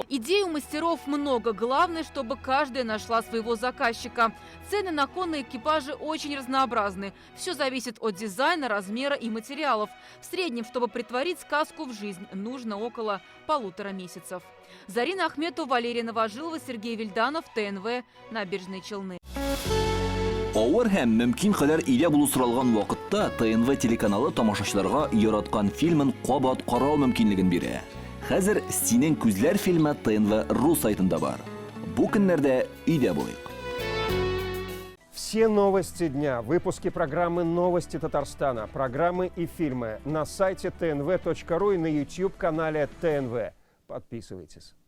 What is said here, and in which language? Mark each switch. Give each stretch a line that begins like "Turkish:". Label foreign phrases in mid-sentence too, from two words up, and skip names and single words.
Russian: Идей у мастеров много. Главное, чтобы каждая нашла своего заказчика. Цены на конные экипажи очень разнообразны. Все зависит от дизайна, размера и материалов. В среднем, чтобы притворить сказку в жизнь, нужно около 1,5 месяцев. Зарина Ахметова, Валерия Новожилова, Сергей Вильданов, ТНВ, Набережные Челны.
Tatar: Ауыр һәм мөмкин кадәр илә булу соралган вакытта ТНВ телеканалы тамашачыларга яраткан фильмын кабат карау мөмкинлеген бирә. Хәзер «Синең күзләр» фильмы ТНВ.ру сайтында бар. Бу көннәрдә өйдә булыйк.
Russian: Все новости дня, выпуски программы «Новости Татарстана», программы и фильмы на сайте tnv.ru и на YouTube-канале ТНВ. Подписывайтесь.